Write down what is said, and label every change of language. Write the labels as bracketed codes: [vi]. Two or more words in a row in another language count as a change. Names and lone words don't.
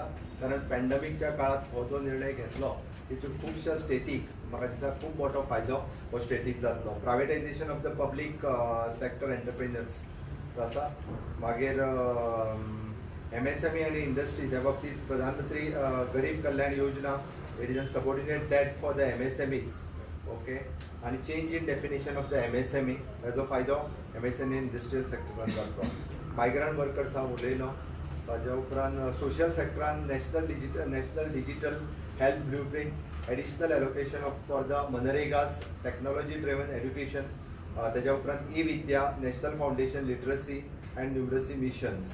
[kok] कारण पॅन्डेमिकच्या काळात हो जो निर्णय घेतलो तितून खुबश्या स्टेटीक म्हाका दिसता खूब मोठो फायदो हो स्टेटीक जातलो. [en] privatization of the public sector entrepreneurs आसा. [kok] मागीर MSME आणि इंडस्ट्रीज ह्या बाबतीत प्रधानमंत्री गरीब कल्याण योजना, [en] it is a subordinate debt for the MSMEs. ओके, आणि change in definition of the MSME [kok] हेजो फायदो [en] MSME industrial सेक्टरान जातलो. migrant workers [kok] हांव उलयलो. ताज्या उपरांत [en] सोशल सेक्टरान national digital health blueprint, additional allocation for the MNREGAs, technology driven education, [kok] ताज्या उपरांत [en] ई-विद्या, national foundation literacy and numeracy missions.